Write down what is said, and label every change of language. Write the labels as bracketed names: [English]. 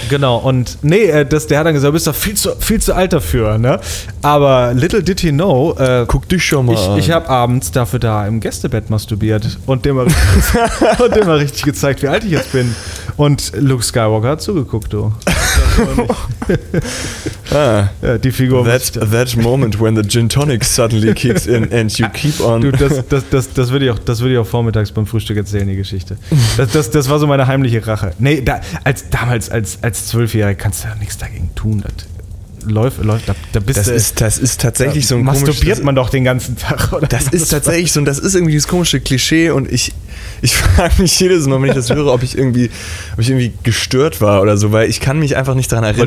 [German] Genau, und nee, der hat dann gesagt, du bist doch viel zu alt dafür. Ne? Aber [English] little did he know, [German] guck dich schon mal an. Ich habe abends dafür da im Gästebett masturbiert und dem mal richtig, richtig gezeigt, wie alt ich jetzt bin. Und Luke Skywalker hat zugeguckt, du. Ah, ja, die Figur. [English] That moment when the gin tonic suddenly kicks in and you keep on. [German] Du, das würde ich auch vormittags beim Frühstück erzählen, die Geschichte. Das war so meine heimliche Rache. Nee, damals als Zwölfjähriger kannst du ja nichts dagegen tun. Das läuft, da bist das du. Das ist tatsächlich so ein komisches. Masturbiert man doch den ganzen Tag, oder? Das ist tatsächlich so, und das ist irgendwie das komische Klischee und ich frage mich jedes Mal, wenn ich das höre, ob ich irgendwie gestört war oder so, weil ich kann mich einfach nicht daran erinnern.